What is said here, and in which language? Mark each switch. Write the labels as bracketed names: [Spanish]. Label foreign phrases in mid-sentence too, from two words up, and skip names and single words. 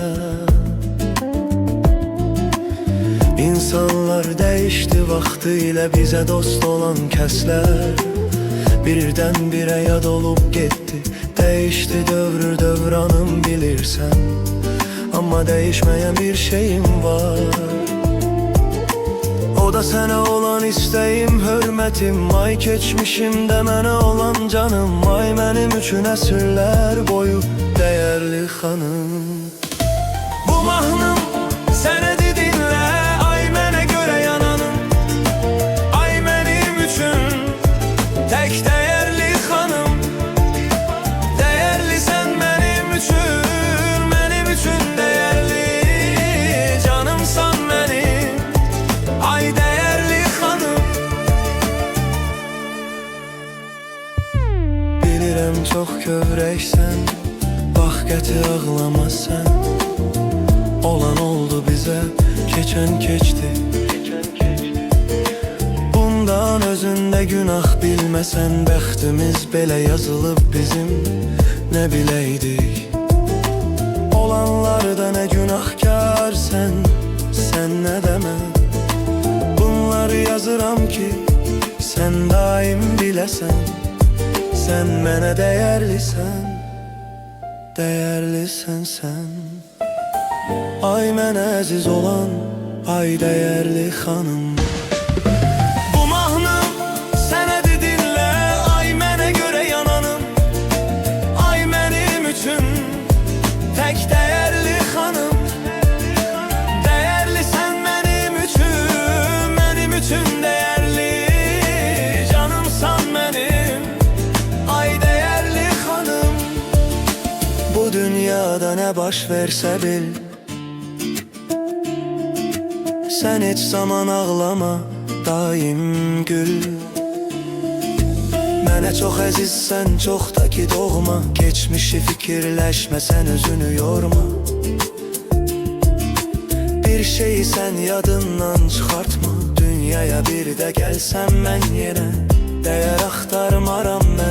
[Turkish] İnsanlar değişti vaktiyle, bize dost olan kəslər birdən-birə yad olup gitti. Değişti dövr dövranım bilirsən, ama değişmeyen bir şeyim var. O da sana olan isteğim, hürmetim. [Azerbaijani] Ay keçmişimde mənə olan canım. [Turkish] Ay benim üçün əsrlər boyu değerli hanım. [Azerbaijani] Bu mahnım sənədi dinlə, ay mənə görə yananım. [Turkish] Ay benim üçün tek değerli hanım. Değerli sen benim üçün değerli. Canımsan benim, ay değerli hanım. [Azerbaijani] Bilirəm çox kövrəksən, bax qəti ağlama sən. [Turkish] Olan oldu bize, keçən keçdi. Bundan özünde günah bilmesen, [Azerbaijani] bəxtimiz belə yazılıb bizim, [Turkish] ne bileydik. Olanlarda ne günahkar sen ne deme. Bunları yazıram ki sen daim bilesen. Sen mənə değerlisen, değerlisen sen. [Azerbaijani] Ay mənə əziz olan, ay değerli hanım. Bu mahnım sənədi dinlə, ay mənə görə yananım. Ay mənim üçün tek değerli hanım. [Turkish] Değerli sen benim üçün değerli. Canımsan benim, ay değerli hanım. Bu dünyada ne baş verse bil, sen hiç zaman ağlama, daim gül. [Azerbaijani] Mənə çox əzizsən, çox da ki doğma. [Turkish] Geçmişi fikirləşmə, sen özünü yorma. [Azerbaijani] Bir şeyi sen yadından çıxartma. Dünyaya bir də gəlsəm mən yenə değer axtarmaram mən.